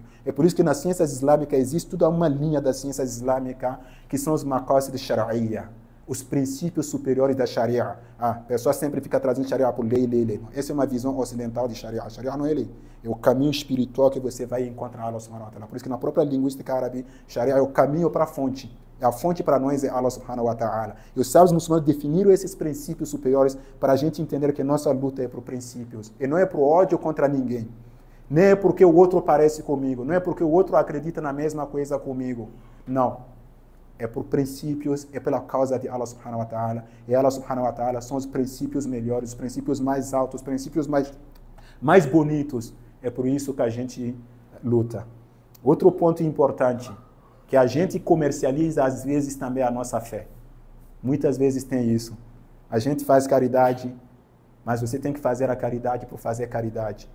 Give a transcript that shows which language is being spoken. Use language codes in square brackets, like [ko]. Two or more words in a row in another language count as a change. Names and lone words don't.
[pt] É por isso que nas ciências islâmicas existe toda uma linha das ciências islâmicas que são os maqasid de Sharia, os princípios superiores da Sharia. A pessoa sempre fica trazendo Sharia por lei. Essa é uma visão ocidental de Sharia. A Sharia não é lei. É o caminho espiritual que você vai encontrar Allah [ar] سبحانه وتعالى. [pt] Por isso que na própria linguística árabe, Sharia é o caminho para a fonte. A fonte para nós é Allah [ar] سبحانه وتعالى. [pt] E os sábios muçulmanos definiram esses princípios superiores para a gente entender que nossa luta é por princípios. E não é por ódio contra ninguém. Nem é porque o outro parece comigo. Não é porque o outro acredita na mesma coisa comigo. Não. É por princípios, é pela causa de Allah [ar] سبحانه وتعالى. [pt] E Allah [ar] سبحانه وتعالى [pt] são os princípios melhores, os princípios mais altos, os princípios mais bonitos. É por isso que a gente luta. Outro ponto importante, que a gente comercializa às vezes também a nossa fé. Muitas vezes tem isso. A gente faz caridade, mas você tem que fazer a caridade por fazer caridade.